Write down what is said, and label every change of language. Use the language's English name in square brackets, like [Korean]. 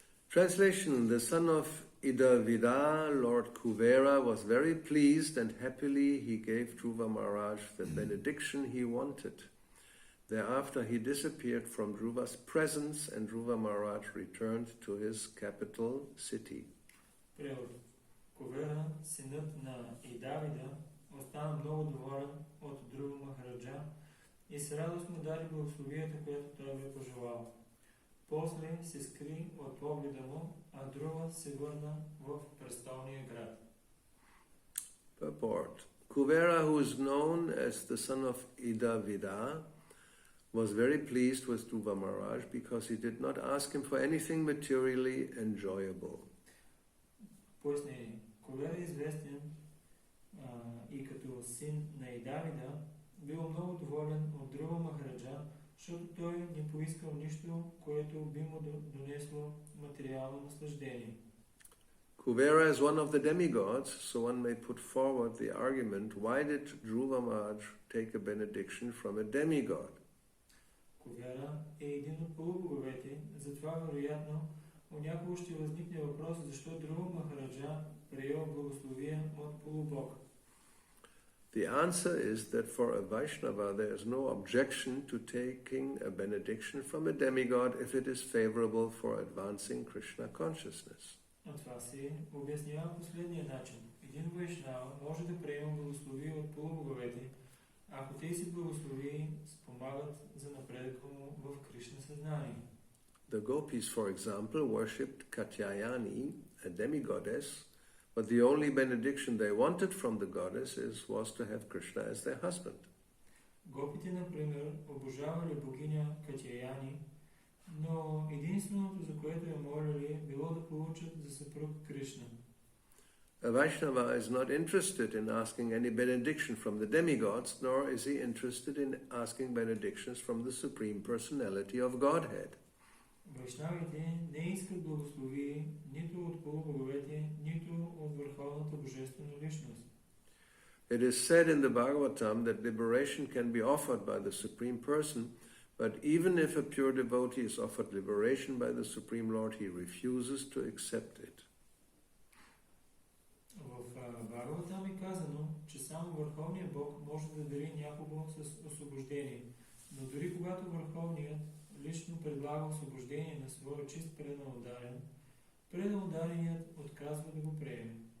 [English] Translation: The son of Idavida, Lord Kuvera, was very pleased and happily he gave Dhruva Maharaj the benediction he wanted. Thereafter he disappeared from Dhruva's presence and Dhruva Maharaj returned to his capital city. [Bulgarian] Превод. Кувера, синът на Идавида, остана много доволен от Друва Махараджа и с радост му даде благословията, което той бе пожелал. После се скри от погледа му, а Друва се върна в престолния град. [English] Purport. Kuvera, who is known as the son of Idavida, was very pleased with Dhruva Maharaj because he did not ask him for anything materially enjoyable. [Bulgarian] Пояснение. Кувера е известен и като син на Идавида, бил много доволен от Друва Махараджа, защото той не поискал нищо, което би му донесло материално наслаждение. [English] Kuvera is one of the demigods, so one may put forward the argument, why did Dhruva Maharaj take a benediction from a demigod? [Bulgarian] Кувера е един от полубоговете, затова вероятно понякога ще възникне въпрос, защо Друва Махараджа приел благословие от полубог. [English] The answer is that for a Vaishnava there is no objection to taking a benediction from a demigod if it is favorable for advancing Krishna consciousness. [Bulgarian] А това се обяснява последния начин. Един вайшнава може да приема благословие от полубоговете, ако тези благословии спомагат за напредъка му в Кришна съзнание. [English] The gopis, for example, worshipped Katyayani, a demigoddess, but the only benediction they wanted from the goddess was to have Krishna as their husband. [Bulgarian] Гопите, например, обожавали богиня Катяяни, но единственото, за което я молили, било да получат за съпруг Кришна. [English] A Vaishnava is not interested in asking any benediction from the demigods, nor is he interested in asking benedictions from the Supreme Personality of Godhead. [Bulgarian] Вайшнавите не искат благословие нито от полубоговете, нито от върховната божествена личност. [English] It is said in the Bhagavatam that liberation can be offered by the Supreme Person, but even if a pure devotee is offered liberation by the Supreme Lord, he refuses to accept it. [Bulgarian] В Бхагаватам е казано, че само Върховният Бог може да дари някого с освобождение, но дори когато Върховният лично предлага освобождение на своя чист преданодарен, преданодареният отказва да го приеме.